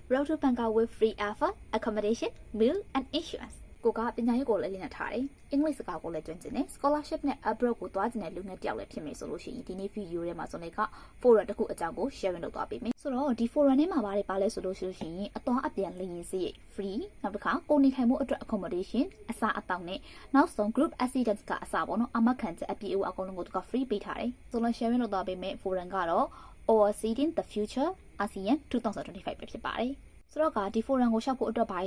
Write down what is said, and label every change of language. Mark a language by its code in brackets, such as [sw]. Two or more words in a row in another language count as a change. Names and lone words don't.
[en] Road to Bangkok with free airfare, accommodation, meal and insurance. [my] ကိုကပညာရေးကိုလည်းလေ့လာထားတယ်။အင်္ဂလိပ်စကားကိုလည်းကျွမ်းကျင်တယ်။ scholarship နဲ့ abroad ကိုသွားကျင်တဲ့လူငယ်တယောက်လည်းဖြစ်မယ်ဆိုလို့ရှိရင်ဒီနေ့ video ထဲမှာဆိုနေက forum တစ်ခုအကြောင်းကို sharing လုပ်သွားပေးမယ်။ဆိုတော့ဒီ forum ထဲမှာပါလဲဆိုလို့ရှိရင်အသွားအပြန်လေယာဉ်စရိတ် free နောက်တစ်ခါကိုနေထိုင်မှုအတွက် accommodation အစားအသောက်နဲ့နောက်ဆုံး [en] group accident [my] ကအစားပေါ့နော်အမခံချက်အပြည့်အဝအကုန်လုံးကိုသူက free ပေးထားတယ်။ဆိုတော့ sharing လုပ်သွားပေးမယ် forum ကတော့ Overseeing the Future ASEAN 2025ပဲဖြစ်ပါတယ်။ဆိုတော့ကဒီ forum ကိုရှောက်ဖို့အတွက်ဘာ